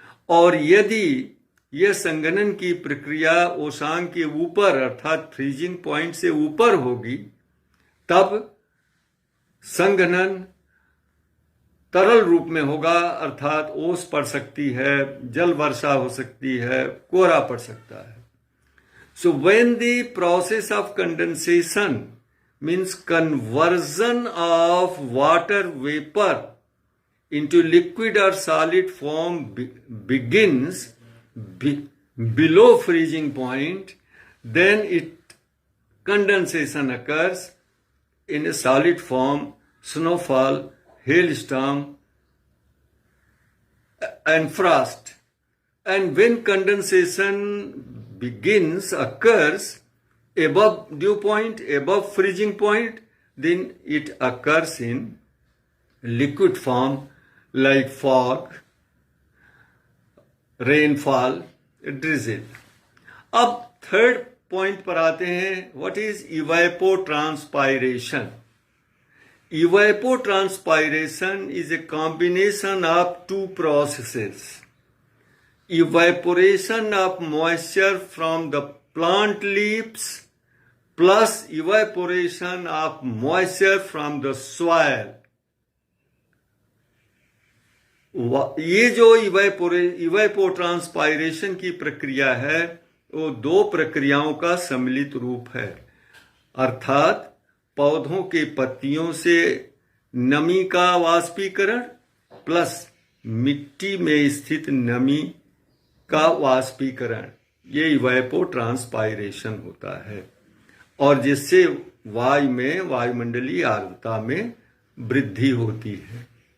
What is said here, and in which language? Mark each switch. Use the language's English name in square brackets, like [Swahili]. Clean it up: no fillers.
[Hindi] और यदि यह संघनन की प्रक्रिया ओशांक के ऊपर अर्थात फ्रीजिंग पॉइंट से ऊपर होगी, तब संघनन तरल रूप में होगा अर्थात ओस पड़ सकती है, जल वर्षा हो सकती है, कोहरा पड़ सकता है। [English] So when the process of condensation means conversion of water vapor into liquid or solid form begins below freezing point, then condensation occurs in a solid form, snowfall, hailstorm and frost. And when condensation occurs above dew point, above freezing point, then it occurs in liquid form like fog, rainfall, drizzle. [Hindi] अब third point पर आते हैं, [English] What is evapotranspiration? Evapotranspiration is a combination of two processes. Evaporation of moisture from the plant leaves plus evaporation of moisture from the soil. [Hindi] ये जो इवेपोट्रांसपायरेशन की प्रक्रिया है वो दो प्रक्रियाओं का सम्मिलित रूप है, अर्थात पौधों के पत्तियों से नमी का वाष्पीकरण प्लस मिट्टी में स्थित नमी का वाष्पीकरण, ये इवेपोट्रांसपायरेशन होता है और जिससे वायु में, वायुमंडलीय आर्द्रता में वृद्धि होती है।